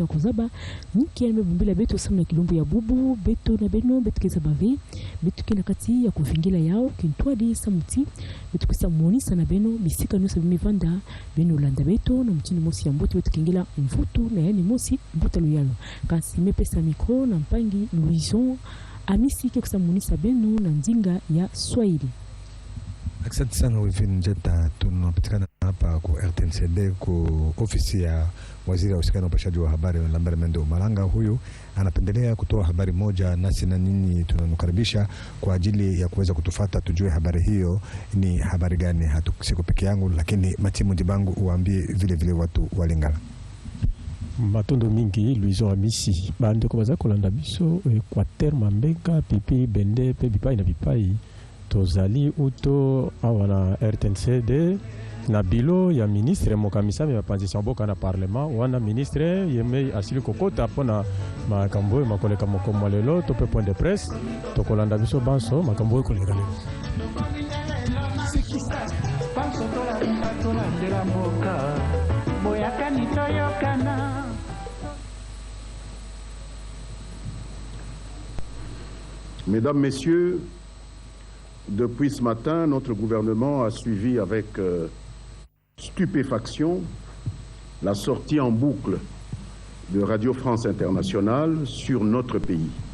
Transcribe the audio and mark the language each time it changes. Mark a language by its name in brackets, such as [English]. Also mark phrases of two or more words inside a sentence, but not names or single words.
[Kituba (Democratic Republic of Congo)] kozaba niki ya mebumbila beto samna kilombo ya bubu beto na beno beto kezabavi beto kina kati ya kuvingila yao kintwadi samuti beto kisa monisa na beno bisika nyonso bimivanda beno landa beto na mtini mosi ya mboti beto kingila mvutu na yani mosi mbuta luyalo kasi mepesa mikro na mpangi Louison Amissi kisa monisa beno na nzinga ya Swahili. [Swahili] Asante sana Wivine Jata, tunapatikana hapa kwa RTNCD kwa ofisi ya waziri wa usikani na upashaji wa habari Lambert Mende Omalanga. Huyu anapendelea kutoa habari moja nasi na nyinyi tunanukaribisha kwa ajili ya kuweza kutufuata tujue habari hiyo ni habari gani. Hatusiko peke yangu lakini Matimu Dibangu uambie vile vile watu wa Lingala. [Lingala] Matondo mingi Louison Amissi bande ko baza kolanda biso kwa terme mbeka pipi bende pe bipai na bipai tozali uto awana RTNCD na bilo ya ministre mokamisami ya panzisa mboka na parlement wana ministre yeme asili kokota pona makambo makoleka mokomo lelo to pe [French] point de presse [Lingala] to kolanda biso banso makambo koleka lelo. [French] Mesdames, Messieurs, depuis ce matin, notre gouvernement a suivi avec stupéfaction la sortie en boucle de Radio France Internationale sur notre pays.